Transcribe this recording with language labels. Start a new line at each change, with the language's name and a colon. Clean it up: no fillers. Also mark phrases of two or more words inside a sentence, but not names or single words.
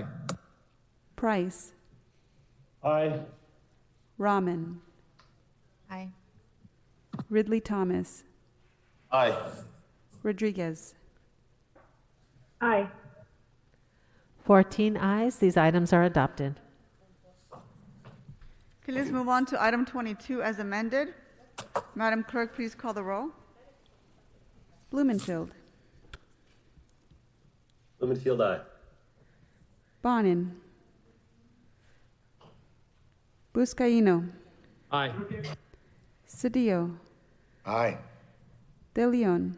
English: Price, Aye. Rahman, Aye. Ridley Thomas, Aye. Rodriguez. Aye. 14 ayes. These items are adopted. Okay, let's move on to item 22 as amended. Madam Clerk, please call the roll. Blumenfield, Blumenfield, aye. Bonin, Buscaino, Aye. Cedillo, Aye. De Leon,